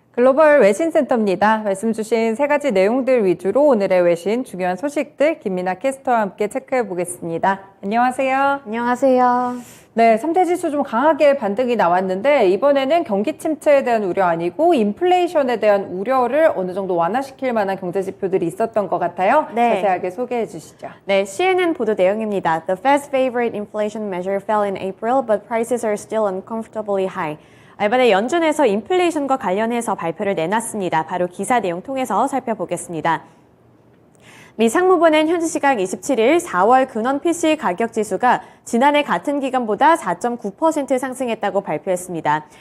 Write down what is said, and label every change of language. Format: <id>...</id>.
<ko>글로벌 외신센터입니다. 말씀 주신 세 가지 내용들 위주로 오늘의 외신 중요한 소식들 김민아 캐스터와 함께 체크해 보겠습니다. 안녕하세요. 안녕하세요. 네, 3대 지수 좀 강하게 반등이 나왔는데 이번에는 경기 침체에 대한 우려 아니고 인플레이션에 대한 우려를 어느 정도 완화시킬 만한 경제 지표들이 있었던 것 같아요. 네. 자세하게 소개해 주시죠. 네, CNN 보도 내용입니다.</ko> <en>The Fed's favorite inflation measure fell in April, but prices are still uncomfortably high.</en> <ko>이번에 연준에서 인플레이션과 관련해서 발표를 내놨습니다. 바로 기사 내용 통해서 살펴보겠습니다. 미 상무부는 현지 시각 27일 4월 근원 PC 가격 지수가 지난해 같은 기간보다 4.9% 상승했다고 발표했습니다.</ko>